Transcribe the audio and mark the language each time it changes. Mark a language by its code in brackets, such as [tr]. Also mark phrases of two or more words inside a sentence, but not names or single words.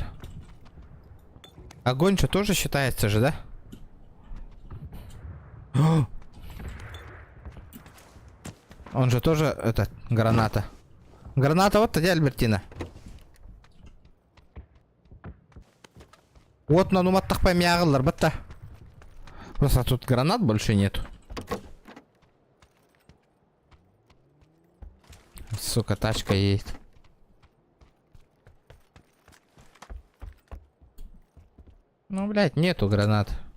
[ru] Огонь что тоже считается же, да? О! Он же тоже, это, граната. Граната вот, где Альбертина? Вот, ну маттах поймягылар, бата. Просто тут гранат больше нету. Сука, тачка едет. Ну, блядь, нету гранат.